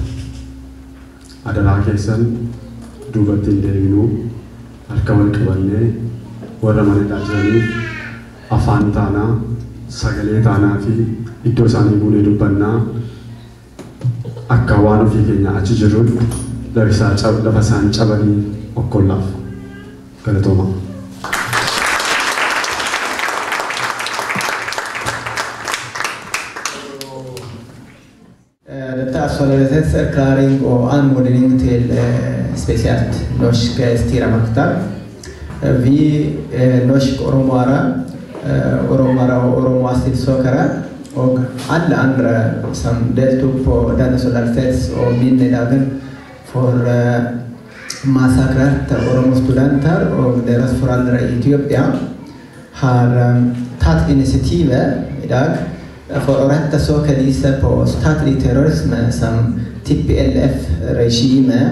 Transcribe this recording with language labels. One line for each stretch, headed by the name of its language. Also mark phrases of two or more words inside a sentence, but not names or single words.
Oromo: Adaraa keessan duubatti hin deebinuu harka wal qabannee warra mana hidhaa jiraniif afaan taanaa, sagalee taanaa fi iddoo isaanii buunee dubbannaa akka waan ofii keenya achi jiruun lafa isaan cabanii okkollaaf galatooma.
Norwegian: Detta solidaritetserklæring og anmodning til spesielt norske styremakter. Vi norsk oromoere og oromoastilsøkere og alle andre som deltok på denne solidaritets- og minnedagen for massakrerte oromostudenter og deres foreldre i Etiopia har tatt initiativet i dag for å rette søkelyset på statlig terrorisme som TPLF-regime.